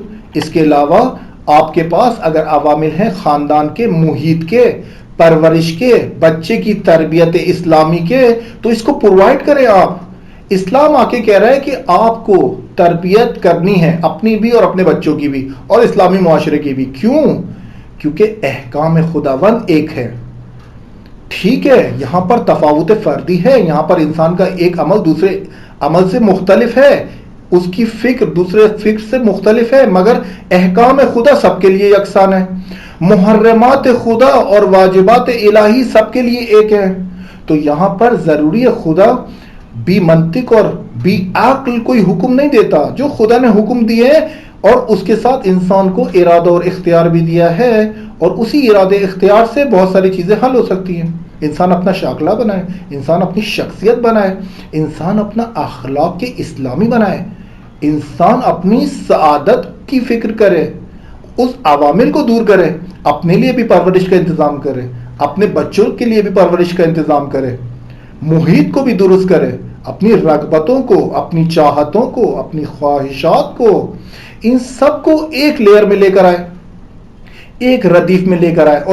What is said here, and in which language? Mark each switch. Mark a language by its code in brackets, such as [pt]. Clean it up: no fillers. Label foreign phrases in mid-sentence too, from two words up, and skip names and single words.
[ur] اس کے علاوہ آپ کے پاس اگر عوامل ہیں خاندان کے, محیط کے, پرورش کے, بچے کی تربیت اسلامی کے, تو اس کو پرووائڈ کریں آپ. اسلام آ کے کہہ رہا ہے کہ آپ کو تربیت کرنی ہے, اپنی بھی اور اپنے بچوں کی بھی, اور اسلامی معاشرے کی بھی. کیوں؟ کیونکہ احکام خداوند ایک ہے. ٹھیک ہے, یہاں پر تفاوت فردی ہے, یہاں پر انسان کا ایک عمل دوسرے عمل سے مختلف ہے, اس کی فکر دوسرے فکر سے مختلف ہے, مگر احکام خدا سب کے لیے یکساں ہے. محرمات خدا اور واجبات الہی سب کے لیے ایک ہے. تو یہاں پر ضروری ہے خدا بے منطق اور بے عقل کوئی حکم نہیں دیتا. جو خدا نے حکم دیے اور اس کے ساتھ انسان کو ارادہ اور اختیار بھی دیا ہے، اور اسی ارادے اختیار سے بہت ساری چیزیں حل ہو سکتی ہیں. انسان اپنا شاکلہ بنائے، انسان اپنی شخصیت بنائے، انسان اپنا اخلاق کے اسلامی بنائے، انسان اپنی سعادت کی فکر کرے، اس عوامل کو دور کرے، اپنے لیے بھی پرورش کا انتظام کرے، اپنے بچوں کے لیے بھی پرورش کا انتظام کرے، محیط کو بھی درست کرے، اپنی رغبتوں کو، اپنی چاہتوں کو، اپنی خواہشات کو، ان سب کو ایک لیئر میں لے کر آئے، ایک ردیف میں لے کر آئے.